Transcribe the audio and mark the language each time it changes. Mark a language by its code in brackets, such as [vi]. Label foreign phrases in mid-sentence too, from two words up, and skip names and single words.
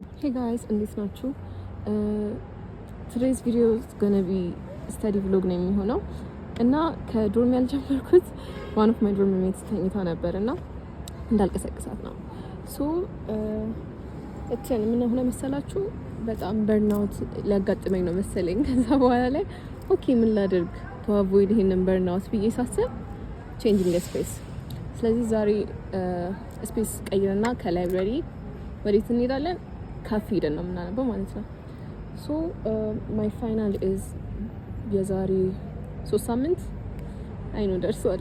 [en] Hey guys, [am] እንዴት ናችሁ? [en] Today's video is gonna be study vlog [am] ነው የሚሆነው እና ከዶርም ያልጀመርኩት [en] one of my dorm mates [am] ተኝታ ነበርና እንዳልቀሰቅሳት ነው። ሶ ምን ሆነ መሰላችሁ? በጣም በርናውት ሊያጋጥመኝ ነው መሰለኝ። ከዛ በኋላ ላይ ኦኬ ምን ላድርግ [en] to avoid [am] ይሄንን በርናውት ብዬ ሳስብ [en] changing the space። [am] ስለዚህ ዛሬ ስፔስ ቀይረና ከላይብረሪ ወዴት እንሄዳለን? ካፌ ሄደን ነው የምናነበው ማለት ነው። [en] so my final is [am] የዛሬ 3 ሳምንት አይ ነው ደርሷል